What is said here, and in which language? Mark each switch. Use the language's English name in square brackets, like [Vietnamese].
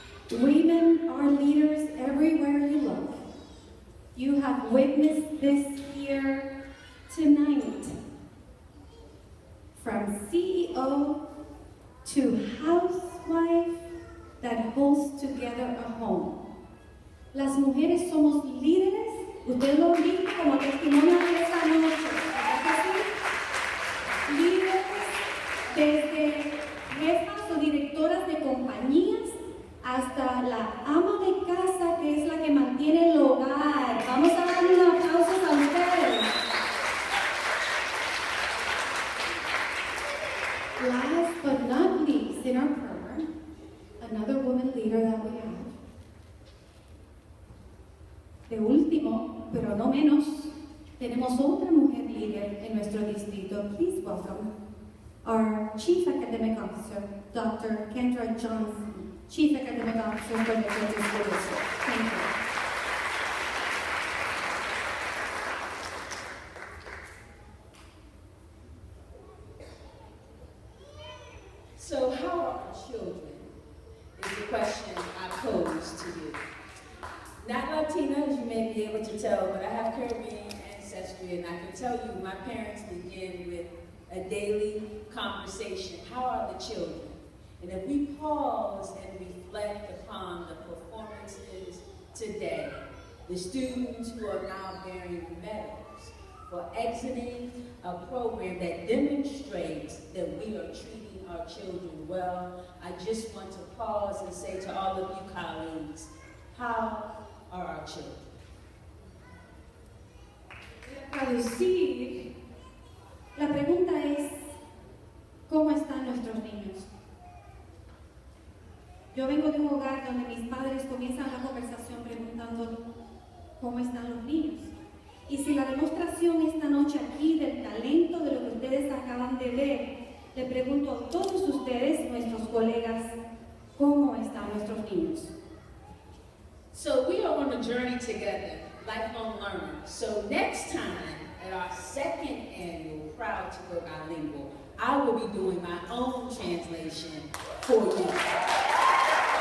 [English] Women are leaders everywhere you look. You have witnessed this here tonight. From CEO to housewife that holds together a home. [Spanish] Las mujeres somos líderes, ustedes lo vi como testimonio de esta noche, ¿verdad que sí? Líderes desde jefas o directoras de compañías hasta la ama de casa que es la que mantiene el hogar. Vamos a darle un aplauso a ustedes. [English] Last but not least in our program, another woman leader that we have. [Spanish] De último, pero no menos, tenemos otra mujer líder en nuestro distrito. [English] Please welcome our Chief Academic Officer, Dr. Kendra Johnson, Chief Academic Officer for the Judges School District. Thank you. So how are our children is the question I pose to you. Not Latina, as you may be able to tell, but I have Caribbean ancestry, and I can tell you my parents begin with a daily conversation. How are the children? And if we pause and reflect upon the performances today, the students who are now bearing medals for exiting a program that demonstrates that we are treating our children well, I just want to pause and say to all of you colleagues, how are our children? [Spanish] Traducir, la pregunta es, ¿cómo están nuestros niños? Yo vengo de un hogar donde mis padres comienzan la conversación preguntando, ¿cómo están los niños? Y si la demostración esta noche aquí del talento de lo que ustedes acaban de ver, le pregunto a todos ustedes, nuestros colegas, ¿cómo están nuestros niños? [English] So we are on a journey together, lifelong learners. So next time at our second annual Proud to Be Bilingual, I will be doing my own translation for you.